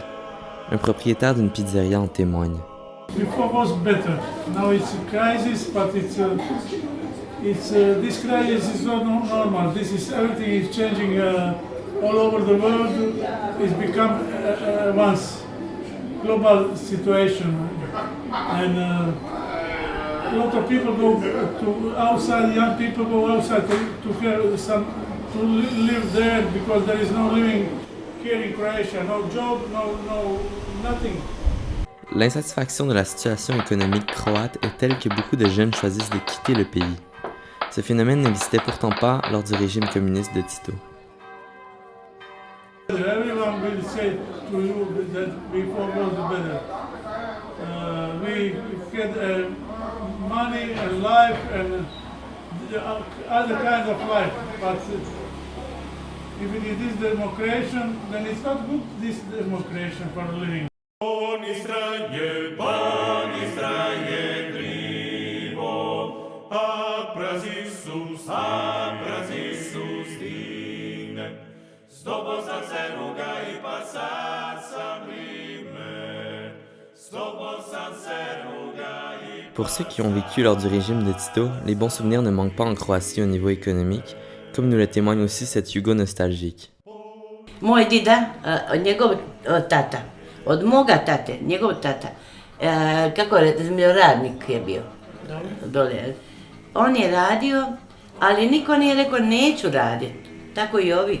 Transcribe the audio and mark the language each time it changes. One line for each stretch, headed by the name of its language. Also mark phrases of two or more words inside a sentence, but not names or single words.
French: Un propriétaire d'une pizzeria en témoigne.
English: Before was better. Now it's a crisis, but this crisis is not normal. This is everything is changing all over the world. It's become once global situation, and a lot of people go to outside. Young people go outside to live there because there is no living here in Croatia. No job, no nothing.
French: L'insatisfaction de la situation économique croate est telle que beaucoup de jeunes choisissent de quitter le pays. Ce phénomène n'existait pourtant pas lors du régime communiste de Tito.
English: Everyone will say to you that before was better. We had money and life and other kinds of life, but if it is democration, then it's not good, this democration for living. Pani straje krivo, a prazisus dine, stopo sam se ruga I pasar sam rime, stopo sam se ruga I...
French: Pour ceux qui ont vécu lors du régime de Tito, les bons souvenirs ne manquent pas en Croatie au niveau économique, comme nous le témoigne aussi cette Jugo nostalgique.
Croatian: Moj dida, njegov tata, od moga tate, njegov tata, kako je zemljoradnik je bio dole. On je radio, ali niko nije rekao neću raditi. Tako I ovi.